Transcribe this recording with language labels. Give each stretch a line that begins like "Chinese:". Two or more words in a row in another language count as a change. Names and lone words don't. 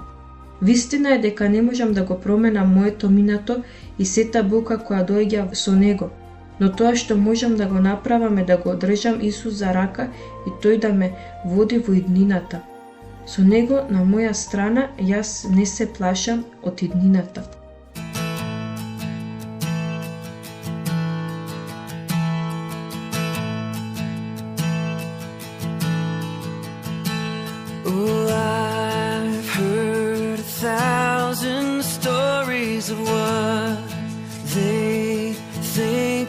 Macedonian: Вистина е дека не можам да го променам моето минато и сета болка која доаѓа со него, но тоа што можам да го направам е да го држам Исус за рака и тој да ме води во иднината. Со него на моја страна јас не се плашам од иднината.
English: Oh, I've heard 1,000 stories of what they think